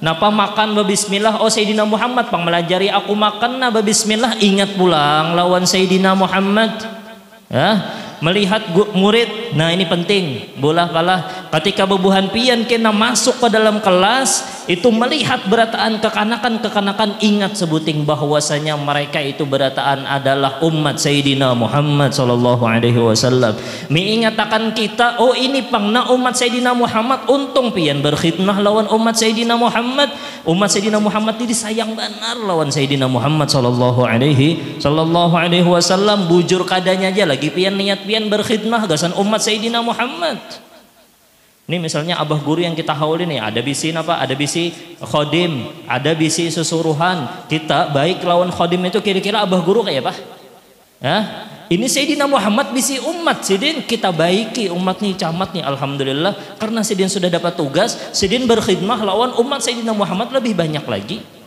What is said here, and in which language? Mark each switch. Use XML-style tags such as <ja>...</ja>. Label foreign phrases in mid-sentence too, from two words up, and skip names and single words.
<bjn>Napa makan bismillah, oh Sayyidina Muhammad pang melajari aku makan na bismillah, ingat pulang lawan Sayyidina Muhammad. Ya, melihat murid, nah ini penting, bolah kalah ketika bebuhan pian kena masuk ke dalam kelas itu melihat berataan kekanakan ingat sebuting bahwasanya mereka itu berataan adalah umat Sayyidina Muhammad</bjn> <ar>sallallahu alaihi wasallam.</ar> <bjn>Mengingatakan kita, oh ini pangna umat Sayyidina Muhammad, untung pian berkhidmah lawan umat Sayyidina Muhammad. Umat Sayyidina Muhammad ini sayang benar lawan Sayyidina Muhammad</bjn> <ar>sallallahu alaihi wasallam.</ar> <bjn>Bujur kadanya aja lagi pian niat pian berkhidmah gasan umat Sayyidina Muhammad. Ini misalnya abah guru yang kita haul ini, ada bisi apa? Ada bisi khodim, ada bisi susuruhan. Kita baik lawan khodim itu kira-kira abah guru kayak apa? Ya? Ini Sayyidina Muhammad bisi umat, sidin kita baiki umat nih camat nih, alhamdulillah karena sidin sudah dapat tugas, sidin berkhidmah lawan umat Sayyidina Muhammad lebih banyak lagi.</bjn>